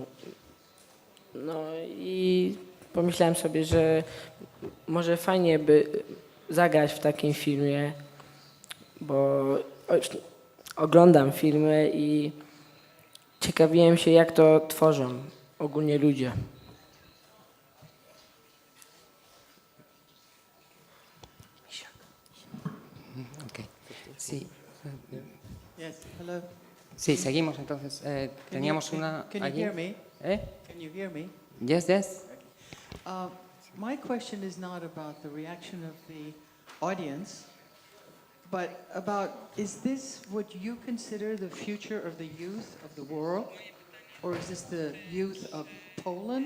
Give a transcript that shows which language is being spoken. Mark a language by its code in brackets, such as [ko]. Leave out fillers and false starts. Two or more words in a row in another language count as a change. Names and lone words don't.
[pl] No i pomyślałem sobie, że może fajnie by zagrać w takim filmie, bo oglądam filmy i ciekawiłem się, jak to tworzą ogólnie ludzie. [es] Ok. Sí. [en] Yes. Hello. [es] Sí, seguimos entonces. Teníamos una. [en] Can you [es] allí. [en] hear me? ¿Eh? Can you hear me? Yes, yes. My question is not about the reaction of the audience, but about, is this what you consider the future of the youth of the world? Or is this the youth of Poland?